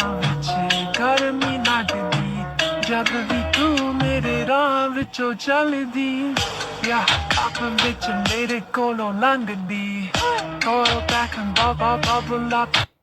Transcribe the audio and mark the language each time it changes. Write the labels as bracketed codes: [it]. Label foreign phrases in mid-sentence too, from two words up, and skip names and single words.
[pa] ਵਿੱਚ ਗਰਮੀ ਲੱਗਦੀ, ਜਬ ਵੀ ਤੂੰ ਮੇਰੇ ਰਾਹ ਵਿੱਚੋਂ ਚੱਲਦੀ, ਯਾ ਕੱਪ ਵਿੱਚ ਮੇਰੇ ਕੋਲੋਂ ਲੰਘਦੀ, [en] go back and bubble up.